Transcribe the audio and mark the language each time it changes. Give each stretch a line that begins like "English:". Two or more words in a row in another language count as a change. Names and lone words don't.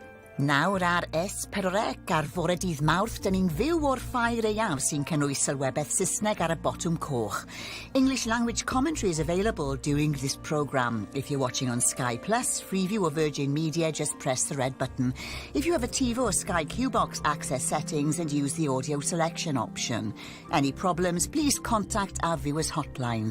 Welsh: Nawr ar S4C ar fore dydd Mawrth, dyn ni'n fyw o'r Ffair Aeaf sy'n cynnwys Sylwebaeth Saesneg ar y botwm coch.
English: English language commentary is available during this programme. If you're watching on Sky Plus, Freeview or Virgin Media, just press the red button. If you have a TiVo or Sky Q-Box, access settings and use the audio selection option. Any problems, please contact our viewers hotline.